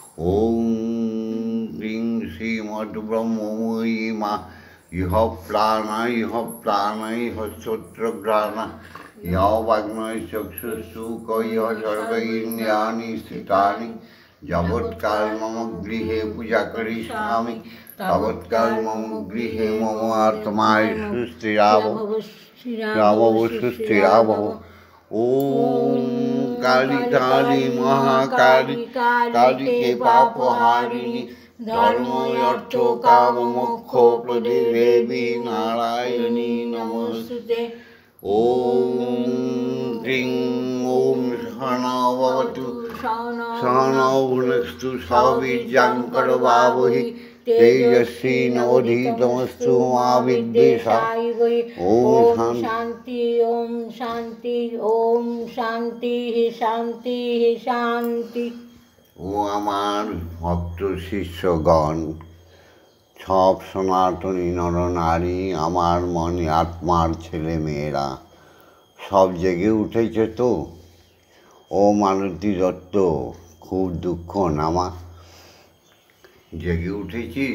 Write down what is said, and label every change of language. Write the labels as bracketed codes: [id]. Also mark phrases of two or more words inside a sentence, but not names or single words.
[sa] সং, ওম ক্রিং শ্রীমদ্ব্রহ্মময়ী মা ইহ প্রাণ ইহ শ্রোত্রঘ্রাণ ইহ বাগ্ময় চক্ষুষু ইহ সর্বইন্দ্রিয়াণি স্থিতানি যাবৎকাল মম গৃহে পূজা করিষ্যামি তাবৎকাল মম গৃহে মম আত্মায় সুস্থিরাভব সুস্থিরাভব। ওম কালী কালী মহাকালী কালীকে পাপহারিণী ধর্ম অর্থ কাম মোক্ষ প্রদে দেবী নারায়ণী নমস্তুতে। ওম ক্রিং ওম সহনাভবতু সহনৌ ভুনস্তু সহবীর্যং করবাবহি তেজস্বী নবধীতমস্তু মা বিদ্বেষায়। ওম শান্তি ওম শান্তি ওম শান্তি শান্তি শান্তি। [bn] ও আমার ভক্ত শিষ্যগণ, সব সনাতনী নরনারী, আমার মনে আত্মার ছেলে মেয়েরা সব জেগে উঠেছে তো? ও মালতী দত্ত, খুব দুঃখ নামা, জেগে উঠেছিস?